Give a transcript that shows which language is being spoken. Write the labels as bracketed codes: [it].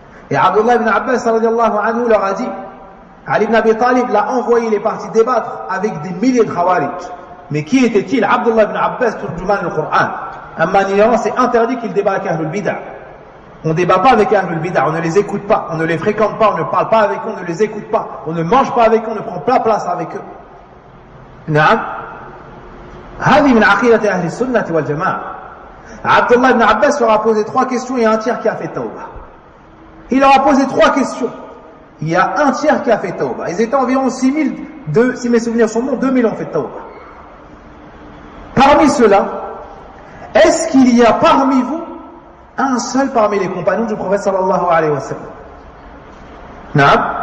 [fr] Et Abdullah ibn Abbas radiyallahu anhu leur a dit, Ali ibn Abi Talib l'a envoyé, il est parti débattre avec des milliers de Khawarij. Mais qui était-il? Abdullah ibn Abbas, turjuman al-Qur'an. Un maniérant, c'est interdit qu'il débat avec Ahlul Bid'ah. On ne débat pas avec Ahlul Bid'ah, on ne les écoute pas, on ne les fréquente pas, on ne parle pas avec eux, on ne les écoute pas, on ne mange pas avec eux, on ne prend pas place avec eux. [ar] هذه من عقيدة أهل السنة والجماعة. [fr] Abdullah ibn Abbas leur a posé 3 questions, il y a un tiers qui a fait tawbah. Il leur a posé 3 questions. Il y a un tiers qui a fait tawbah. Ils étaient environ 6000, si mes souvenirs sont bons, 2000 ont fait tawbah. Parmi ceux-là, est-ce qu'il y a parmi vous un seul parmi les compagnons du prophète sallallahu alayhi wa sallam?